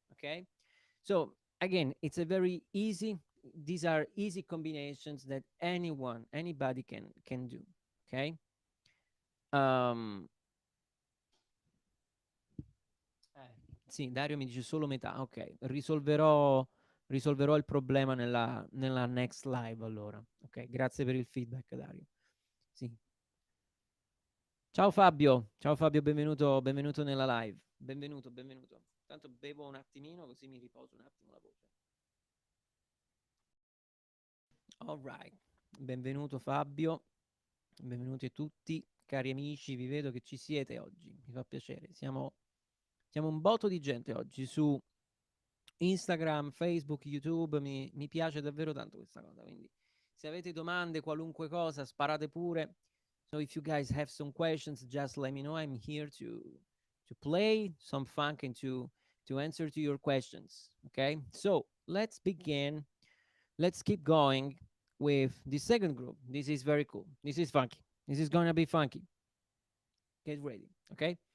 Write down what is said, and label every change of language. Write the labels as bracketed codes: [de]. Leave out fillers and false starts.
[en] Okay, so again, it's a very easy. These are easy combinations that anybody can do. Okay. [it] Um, sì, Dario mi dice solo metà. Ok, risolverò il problema nella [en] next live [it] allora. Ok, grazie per il feedback, Dario. Sì. Ciao Fabio, benvenuto nella live. Benvenuto. Tanto bevo un attimino così mi riposo un attimo la voce. [en] All right. [it] Benvenuto Fabio. Benvenuti tutti, cari amici, vi vedo che ci siete oggi. Mi fa piacere. Siamo un botto di gente oggi su Instagram, Facebook, YouTube, mi piace davvero tanto questa cosa, quindi se avete domande, qualunque cosa, sparate pure. [en] So if you guys have some questions, just let me know. I'm here to play some funk and to answer to your questions. Okay? So, let's begin. Let's keep going with the second group. This is very cool. This is funky. This is going to be funky. Get ready. Okay?